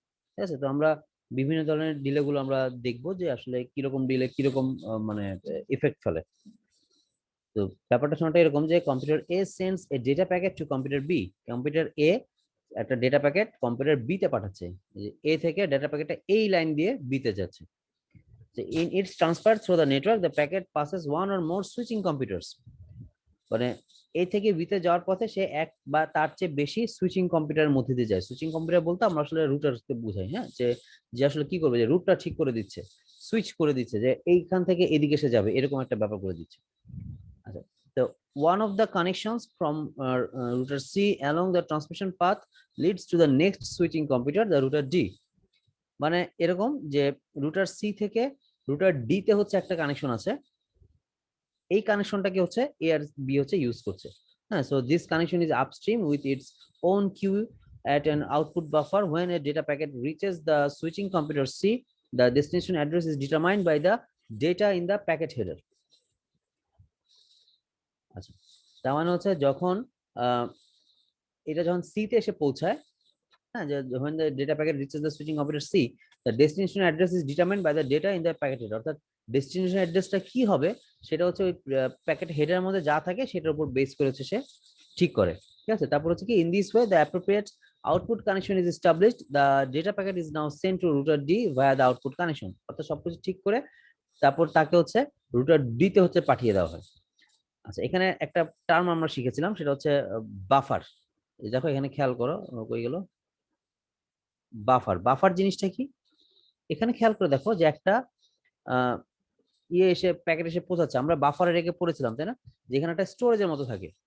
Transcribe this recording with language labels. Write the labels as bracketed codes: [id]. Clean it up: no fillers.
[bn] ঠিক আছে, তো আমরা বিভিন্ন ধরনের ডিলে গুলো আমরা দেখবো যে আসলে কিরকম ডিলে কিরকম মানে ইফেক্ট ফেলে। তো ব্যাপারটা শোনাটা এরকম যে [en] Computer A sends a data packet to computer B. [bn] Computer এ একটা ডেটা প্যাকেট কম্পিউটার বি তে পাঠাচ্ছে, এ থেকে ডেটা প্যাকেটটা এই লাইন দিয়ে বি তে যাচ্ছে। [en] In its transfer through the network, the packet passes one or more switching computers. [bn] মানে এ থেকে বিতে যাওয়ার পথে সে এক বা তার চেয়ে বেশি সুইচিং কম্পিউটারের মধ্যে দিয়ে যায়। সুইচিং কম্পিউটার বলতে আমরা আসলে রুটারকে বুঝাই, হ্যাঁ, যে যে আসলে কি করবে, যে রুটটা ঠিক করে দিচ্ছে, সুইচ করে দিচ্ছে, যে এইখান থেকে এদিকে সে যাবে, এরকম একটা ব্যাপার করে দিচ্ছে। আচ্ছা, তো [en] one of the connections from router C along the transmission path leads to the next switching computer, the router D. [bn] মানে এরকম যে রুটার সি থেকে রুটার ডি তে হচ্ছে একটা কানেকশন আছে, এই কানেকশনটাকে হচ্ছে এ আর বি হচ্ছে ইউজ করছে। [en] হ্যাঁ, so this connection is upstream with its own queue at an output buffer. When a data packet reaches the switching computer C, the destination address is determined by the data in the packet header. [bn] আচ্ছা, তার মানে হচ্ছে যখন এটা যখন C তে এসে পৌঁছায়, হ্যাঁ, [en] when the data packet reaches the switching computer C, the destination address is determined by the data in the packet header. [bn] অর্থাৎ ডেস্টিনেশন অ্যাড্রেসটা কি হবে সেটা হচ্ছে ওই প্যাকেট হেডারের মধ্যে যা থাকে সেটার উপর বেস করে হচ্ছে সে ঠিক করে। ঠিক আছে, তারপর হচ্ছে কি, [en] in this way the appropriate output connection is established, the data packet is now sent to router D via the output connection. [bn] অর্থাৎ সবকিছু ঠিক করে তারপর তাকে হচ্ছে রুটার ডি তে হচ্ছে পাঠিয়ে দেওয়া হয়। আচ্ছা, এখানে একটা টার্ম আমরা শিখেছিলাম, সেটা হচ্ছে বাফার। দেখো এখানে খেয়াল করো, কই গেল বাফার। বাফার জিনিসটা কি, এখানে খেয়াল করে দেখো যে একটা ইয়ে এসে প্যাকেট এসে পৌঁছাচ্ছে, আমরা বাফারে রেখে পড়েছিলাম তাই না, যেখানে একটা স্টোরেজের মতো থাকে।